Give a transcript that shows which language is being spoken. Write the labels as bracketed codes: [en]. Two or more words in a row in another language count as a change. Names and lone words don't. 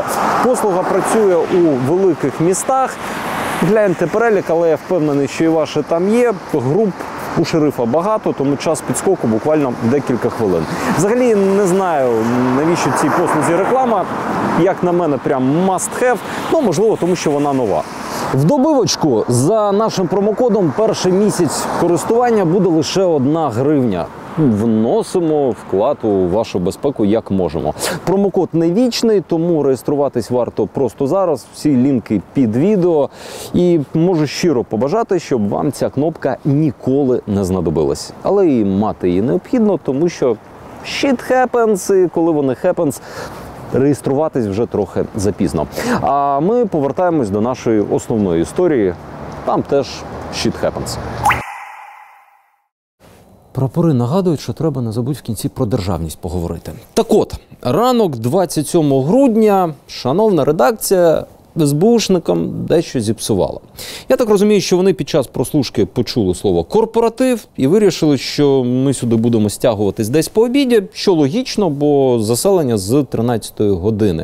[uk] Послуга працює у великих містах. Гляньте перелік, але я впевнений, що і ваше там є. Груп у шерифа багато, тому час підскоку буквально декілька хвилин. Взагалі не знаю, навіщо цій послузі реклама. Як на мене, прям [en] must have. [uk] Ну, можливо, тому що вона нова. В добивочку за нашим промокодом перший місяць користування буде лише 1 гривня. Вносимо вклад у вашу безпеку як можемо. Промокод не вічний, тому реєструватись варто просто зараз. Всі лінки під відео. І можу щиро побажати, щоб вам ця кнопка ніколи не знадобилась. Але і мати її необхідно, тому що [en] shit happens, [uk] і коли вони happens, реєструватись вже трохи запізно. А ми повертаємось до нашої основної історії. Там теж [en] shit happens. [uk] Прапори нагадують, що треба не забудь в кінці про державність поговорити. Так от, ранок 27 грудня шановна редакція СБУшникам дещо зіпсувала. Я так розумію, що вони під час прослушки почули слово «корпоратив» і вирішили, що ми сюди будемо стягуватись десь по обіді, що логічно, бо заселення з 13-ї години.